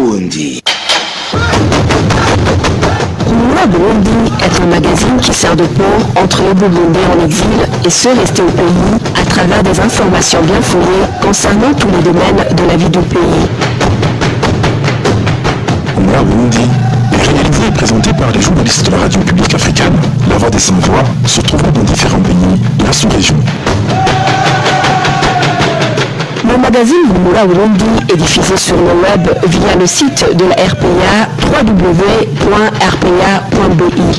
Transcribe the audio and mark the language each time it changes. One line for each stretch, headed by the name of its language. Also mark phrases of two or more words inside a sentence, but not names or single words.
French: Burundi. Humura Burundi est un magazine qui sert de pont entre les Burundais en exil et ceux restés au pays à travers des informations bien fondées concernant tous les domaines de la vie du pays. Humura Burundi est réalisé et présenté par les journalistes de la radio publique africaine, La Voix des Sans-Voix, se trouvant dans différents pays de la sous-région. Le magazine Humura Burundi est diffusé sur le web via le site de la RPA www.rpa.bi.